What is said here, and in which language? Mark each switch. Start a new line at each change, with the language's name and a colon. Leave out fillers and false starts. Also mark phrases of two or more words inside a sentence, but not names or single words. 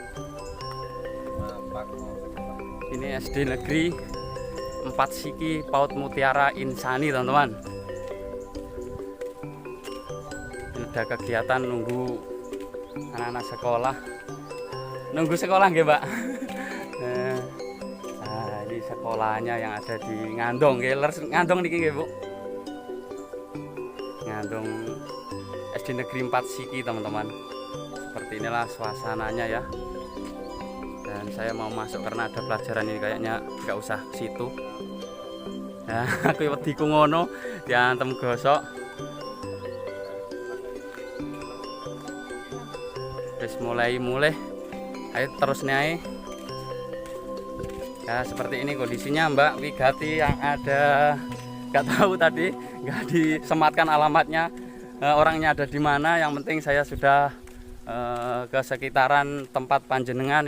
Indonesian: Ini SD Negeri 4 Siki PAUD Mutiara Insani, teman-teman. Ini ada kegiatan nunggu anak-anak sekolah. Nunggu sekolah nggih, Mbak? Nah, ini sekolahnya yang ada di Ngandong nggih. Ngandong
Javanese: niki nggih,
Indonesian: Bu. Ngandong SD Negeri 4 Siki, teman-teman. Seperti inilah suasananya ya. Dan saya mau masuk karena ada pelajaran ini, kayaknya nggak usah ke situ. Nah,
Javanese: aku wedi ku ngono diantem gosok. Wis mulai.
Indonesian: Ayo terus nih. Ya seperti ini kondisinya Mbak Wigati yang ada. Nggak tahu tadi, nggak disematkan alamatnya, orangnya ada di mana. Yang penting saya sudah ke sekitaran tempat panjenengan.